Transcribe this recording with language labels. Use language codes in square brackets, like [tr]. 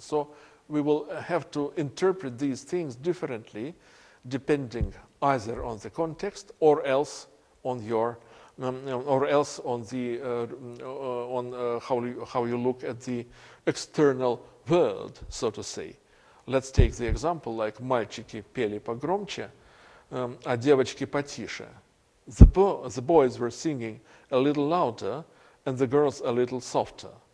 [en] So we will have to interpret these things differently, depending either on the context or else on your how you look at the external world, so to say. Let's take the example like [ru] «Мальчики пели погромче, а девочки потише». [en] The boys were singing a little louder and the girls a little softer.